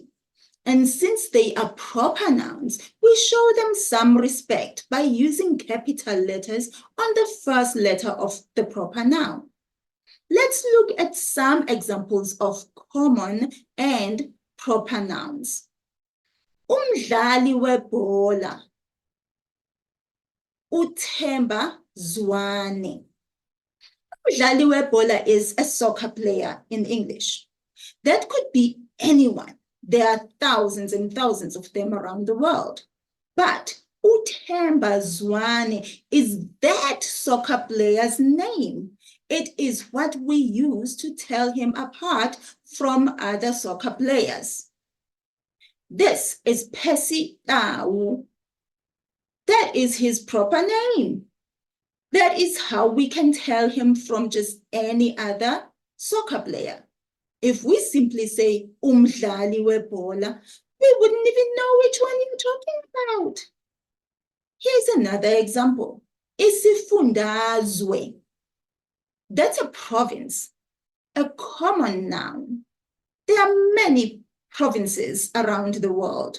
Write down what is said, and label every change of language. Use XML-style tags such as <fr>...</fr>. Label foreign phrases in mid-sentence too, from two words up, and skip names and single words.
<en>And since they are proper nouns, we show them some respect by using capital letters on the first letter of the proper noun. Let's look at some examples of common and proper nouns.</en> <zu>Umdlali webhola, uThemba Zwane. Umdlali webhola</zu> <en>is a soccer player in English. That could be anyone. There are thousands and thousands of them around the world. But uThemba Zwane is that soccer player's name. It is what we use to tell him apart from other soccer players. This is Percy Tau. That is his proper name. That is how we can tell him from just any other soccer player. If we simply say</en> <zu>umdlali webhola,</zu> <en>we wouldn't even know which one you're talking about. Here's another example. Isifundazwe. That's a province, a common noun. There are many provinces around the world.</en>